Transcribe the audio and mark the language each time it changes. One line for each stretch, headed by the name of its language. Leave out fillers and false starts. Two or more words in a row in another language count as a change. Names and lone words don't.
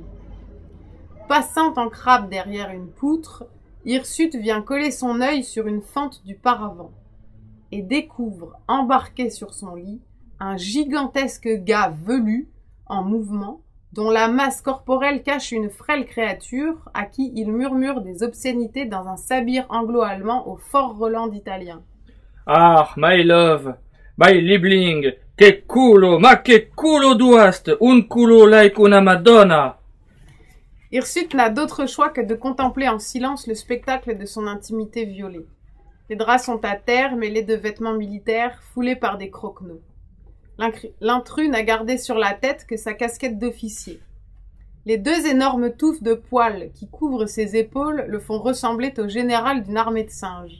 French: Passant en crabe derrière une poutre, Hirsute vient coller son œil sur une fente du paravent et découvre, embarqué sur son lit, un gigantesque gars velu, en mouvement, dont la masse corporelle cache une frêle créature à qui il murmure des obscénités dans un sabir anglo-allemand au fort Roland italien.
English: Ah, my love, my
Italian: Liebling, che culo, ma che culo
German: du hast,
Italian: un culo like una Madonna.
French: Hirsute n'a d'autre choix que de contempler en silence le spectacle de son intimité violée. Les draps sont à terre, mêlés de vêtements militaires, foulés par des croquenots. L'intrus n'a gardé sur la tête que sa casquette d'officier. Les 2 énormes touffes de poils qui couvrent ses épaules le font ressembler au général d'une armée de singes.